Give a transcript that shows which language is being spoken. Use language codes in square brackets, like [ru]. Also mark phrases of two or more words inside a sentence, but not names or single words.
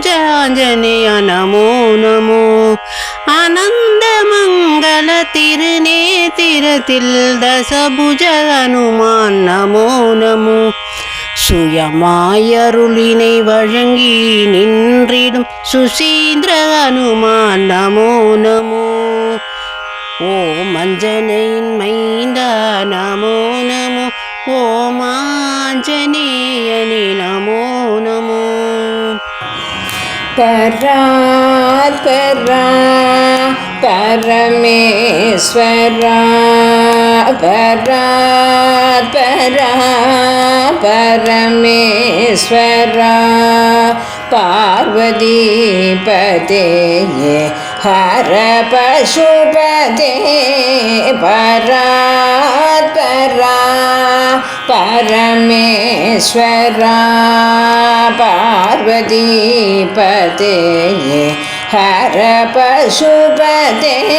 [ta] ஆஞ்சநேய [sa] नमो नमो [ta] ஆனந்த மங்கள திருநேத்திரத்தில் தசபுஜ ஹனுமான் [sa] नमो नमो [ta] சுயமாயருளினை வழங்கி நின்றிடும் சுசீந்திர ஹனுமான் [sa] नमो नमो [ta] ஓம் அஞ்சனையின் மைந்தா [sa] नमो नमो [ta] ஓம் ஆஞ்சநேயனே [sa] नमो नमो परात्परा परमेश्वरा परात्परा परमेश्वरा पार्वतीपते हर पशुपते परात्परा परमेश्वरा पार्वतीपते हर पशुपते